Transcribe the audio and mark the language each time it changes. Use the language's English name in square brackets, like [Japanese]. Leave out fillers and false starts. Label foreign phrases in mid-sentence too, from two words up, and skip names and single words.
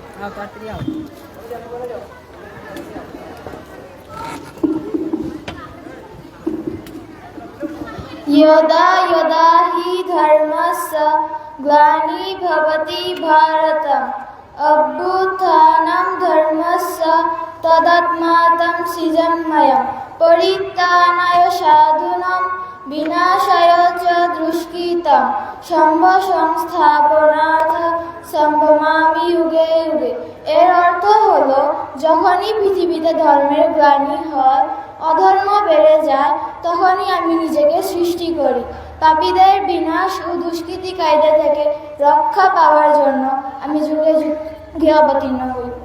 [Bangla] তাড়াতাড়ি আও। [Sanskrit] यदा यदा हि धर्मस्य ग्लानिर्भवति भारत अभ्युत्थानं धर्मस्य तदात्मानं सृजन्मयं परित्राणाय साधूनां विनाशाय च दुष्कृतं সংস্থাপনার্থ সম্ভবামি যুগে যুগে। [Bangla] এর অর্থ হলো যখনই পৃথিবীতে ধর্মের গ্লানি হয়, অধর্ম বেড়ে যায়, তখনই আমি নিজেকে সৃষ্টি করি। পাপীদের বিনাশ ও দুষ্কৃতিকারীদের থেকে রক্ষা পাওয়ার জন্য আমি যুগে যুগে অবতীর্ণ হই।